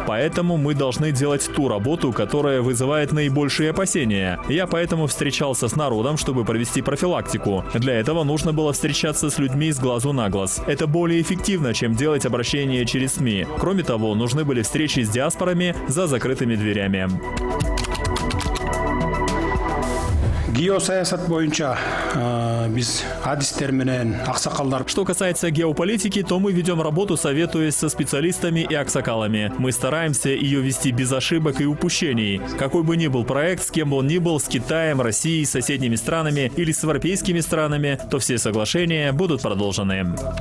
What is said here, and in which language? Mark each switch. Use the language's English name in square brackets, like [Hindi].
[Russian] Поэтому мы должны делать ту работу, которая вызывает наибольшие опасения. Я поэтому встречался с народом, чтобы провести профилактику. Для этого нужно было встречаться с людьми с глазу на глаз. Это более эффективно, чем делать обращение через СМИ. Кроме того, нужны были встречи с диаспорами за закрытыми дверями. [Kyrgyz] геосаясат боюнча биз адистер менен аксакалдар. [Russian] Что касается геополитики, то мы ведем работу, советуясь со специалистами и аксакалами. Мы стараемся ее вести без ошибок и упущений. Какой бы ни был проект, с кем бы он ни был, с Китаем, Россией, соседними странами или с европейскими странами, то все соглашения будут продолжены.